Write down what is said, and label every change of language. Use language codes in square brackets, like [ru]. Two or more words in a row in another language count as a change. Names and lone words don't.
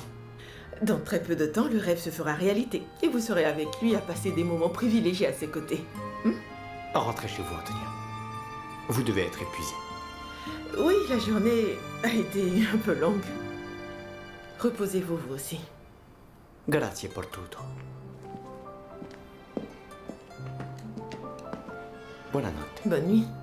[fr] Dans très peu de temps, le rêve se fera réalité. Et vous serez avec lui à passer des moments privilégiés à ses côtés. Rentrez chez vous, Antonia. Vous devez être épuisé. Oui, la journée a été un peu longue. Reposez-vous, vous aussi. [it] Grazie por tutto. Buonanotte. [fr] Bonne nuit.